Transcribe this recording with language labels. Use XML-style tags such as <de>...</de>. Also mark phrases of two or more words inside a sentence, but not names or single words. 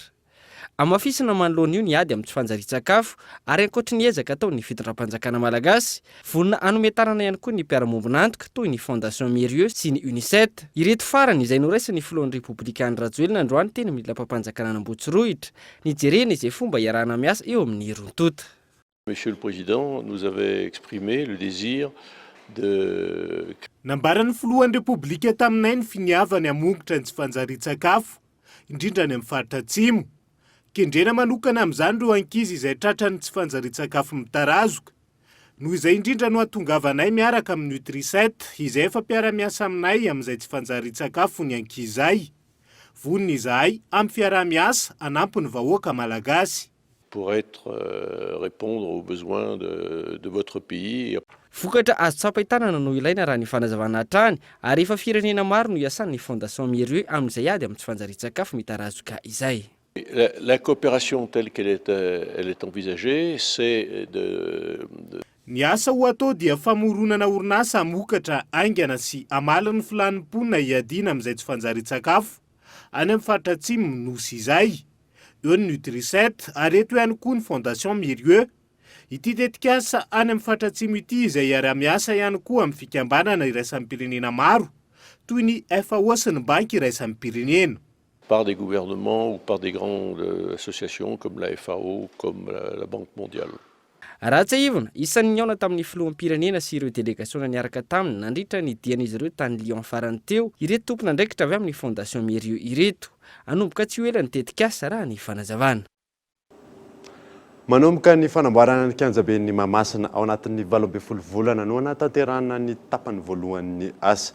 <mg>Amafisana manoloana io ny ady amin'ny tsy fanjarian-tsakafo ary ankoatra ny ezaka ataon'ny fitondram-panjakana malagasy, vonona anomentanana ihany koa ny mpiara-mombonantoka toy ny Fondation Mérieux sy ny UNICEF. Ireto farany izay noraisin'ny filohan'ny Repoblikan'ny Rajoelina androany teny amin'ny lampam-panjakana Ambohitsirohitra nijerena izay fomba iarahana miasa eo amin'ny rototo.</mg> <fr>Monsieur le Président nous avait exprimé le désir</fr> <mg>nambaran'ny filohan'ny Repoblika taminay ny finiavany hamongotra ny tsy fanjarian-tsakafo indrindra ny amin'ny faritra atsimo. Kendrena manokana amin'izany ireo ankizy izay tratra ny tsy fanjarian-tsakafo mitarazoka. Noho izay indrindra no hatongavanay miaraka amin'ny Nutrisette izay efa mpiara-miasa aminay amin'izay tsy fanjarian-tsakafo ny ankizay. Vonona izahay amin'ny fiara-miasa hanampy ny vahoaka malagasy.</mg> <fr>Pour répondre aux besoins de votre pays.</fr> <mg>Vokatra azo tsapahitanana no ilaina raha ny fanazavana hatrany ary efa firenena maro no iasan'ny Fondation Mérieux amin'izay ady amin'ny tsy fanjarian-tsakafo mitarazoka izay.</mg> <fr>La coopération telle qu'elle est envisagée, c'est</fr> <mg>Ny asa ho atao dia famoronana orinasa hamokatra aingana sy amala ny filanimponina iadina amin'izay tsy fanjarian-tsakafo any amin'ny faritra atsimo nosy izay. Eo ny Nutrisette ary eto ihany koa ny Fondation Mérieux. Ity tetikasa any amin'ny faritra atsimo ity izay iara-miasa ihany koa amin'ny fikambanana iraisam-pirenena maro toy ny FAO sy ny banky iraisam-pirenena.</mg> <fr>Par des gouvernements ou par des grandes associations comme la FAO, comme la Banque mondiale.</fr> <mg>Raha tsy ivona, isan'ny niaona tamin'ny filoham-pirenena sy ireo délégation niaraka taminy nandritra ny dian'izy ireo tany Lyon farany teo, ireto tompona ndraikitra avy amin'ny Fondation Mérieux ireto. Anomboka tsy ho ela ny tetikasa raha ny fanazavana. Manomboka ny fanamboarana ny kianjaben'ny Mahamasina ao anatin'ny 12 volana no natanterahana ny tapany voalohan'ny asa.</mg>